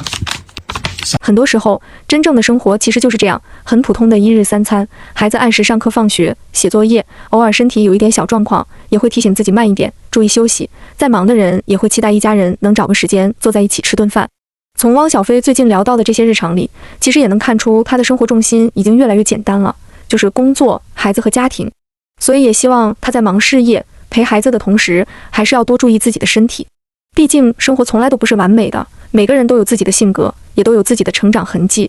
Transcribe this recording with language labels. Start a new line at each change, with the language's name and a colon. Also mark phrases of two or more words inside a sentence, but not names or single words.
Chinese: 很多時候，真正的生活其實就是這樣，很普通的一日三餐，孩子按時上課放學，寫作業，偶爾身體有一點小狀況，也會提醒自己慢一點，注意休息。再忙的人也會期待一家人能找個時間坐在一起吃頓飯。從汪小菲最近聊到的這些日常裡，其實也能看出他的生活重心已經越來越簡單了，就是工作、孩子和家庭。所以也希望他在忙事業、陪孩子的同時，還是要多注意自己的身體。畢竟生活從來都不是完美的，每個人都有自己的性格，也都有自己的成長痕跡。